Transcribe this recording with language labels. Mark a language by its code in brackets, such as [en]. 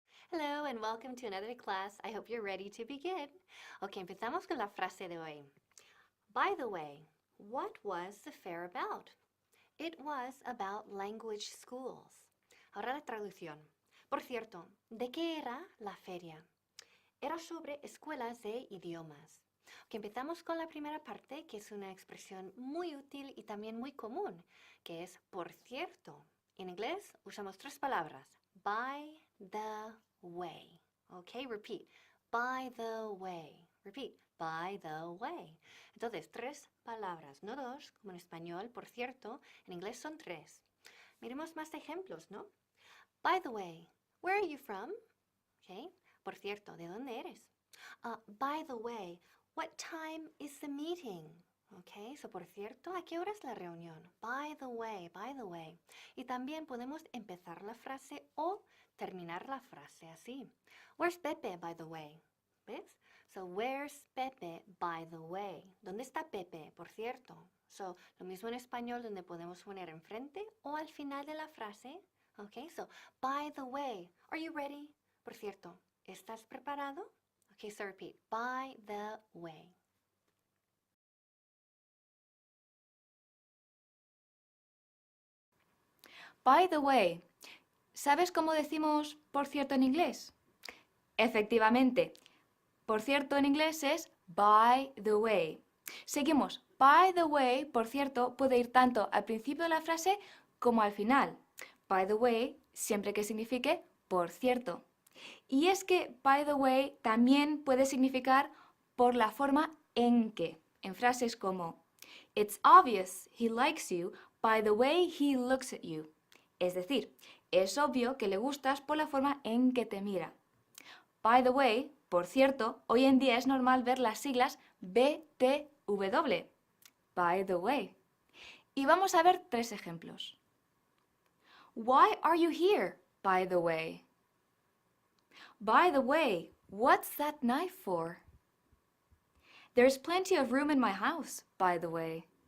[en] Hello and welcome to another class. I hope you're ready to begin. [es] Ok, empezamos con la frase de hoy. [en] By the way, what was the fair about? It was about language schools. [es] Ahora la traducción. Por cierto, ¿de qué era la feria? Era sobre escuelas de idiomas. Ok, empezamos con la primera parte, que es una expresión muy útil y también muy común, que es por cierto. En inglés usamos tres palabras. [en] By the way. Okay, repeat. By the way. Repeat. By the way. [es] Entonces, tres palabras, no dos, como en español, por cierto. En inglés son tres. Miremos más ejemplos, ¿no? [en] By the way, where are you from? Okay. [es] Por cierto, ¿de dónde eres? [en] By the way, what time is the meeting? Okay, so [es] por cierto, ¿a qué hora es la reunión? [en] By the way, by the way. [es] Y también podemos empezar la frase o terminar la frase así. [en] Where's Pepe, by the way? [es] ¿Ves? [en] So, where's Pepe, by the way? [es] ¿Dónde está Pepe, por cierto? So, lo mismo en español donde podemos poner enfrente o al final de la frase. [en] Okay, so, by the way, are you ready? [es] Por cierto, ¿estás preparado? [en] Okay, so repeat. By the way. [es] By the way, ¿sabes cómo decimos por cierto en inglés? Efectivamente, por cierto en inglés es by the way. Seguimos. By the way, por cierto, puede ir tanto al principio de la frase como al final. By the way, siempre que signifique por cierto. Y es que by the way también puede significar por la forma en que. En frases como [en] It's obvious he likes you by the way he looks at you. [es] Es decir, es obvio que le gustas por la forma en que te mira. By the way, por cierto, hoy en día es normal ver las siglas BTW. By the way. Y vamos a ver tres ejemplos. [en] Why are you here, by the way? By the way, what's that knife for? There's plenty of room in my house, by the way.